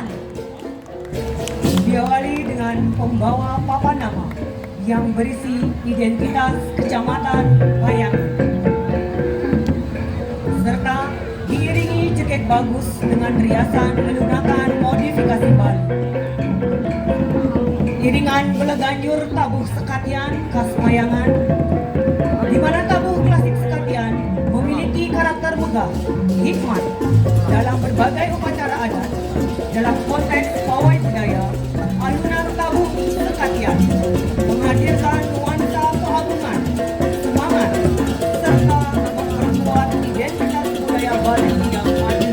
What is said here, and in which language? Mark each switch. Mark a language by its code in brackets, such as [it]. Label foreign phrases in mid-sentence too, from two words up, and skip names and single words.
[id] Diawali dengan pembawa papan nama yang berisi identitas Kecamatan Payangan, serta diiringi jaket bagus dengan riasan menggunakan modifikasi Bali. Iringan beleganjur tabuh sekatian khas Payangan, di mana tabuh klasik sekatian memiliki karakter megah, hikmat dalam berbagai upacara adat. Dalam konteks pawai budaya, alunan tabuh sekatian menghadirkan nuansa keagungan, semangat, serta memperkuat identitas budaya Bali yang maju.